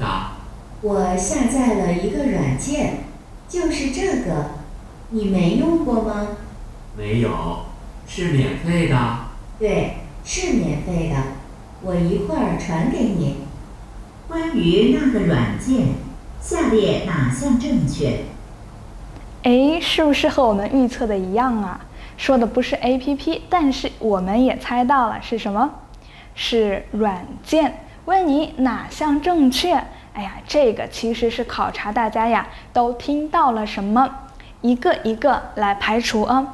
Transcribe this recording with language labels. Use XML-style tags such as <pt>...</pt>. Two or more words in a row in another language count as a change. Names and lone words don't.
<zh>我下載了一個軟件，就是這個，你沒用過嗎？沒有，是免費的？對，是免費的，我一會兒傳給你。關於那個軟件，下列哪項正確？是不是和我們預測的一樣啊？說的不是 APP， 但是我們也猜到了是什麼？是軟件。問你哪項正確？這個其實是考察大家呀都聽到了什麼，一個一個來排除啊。</zh>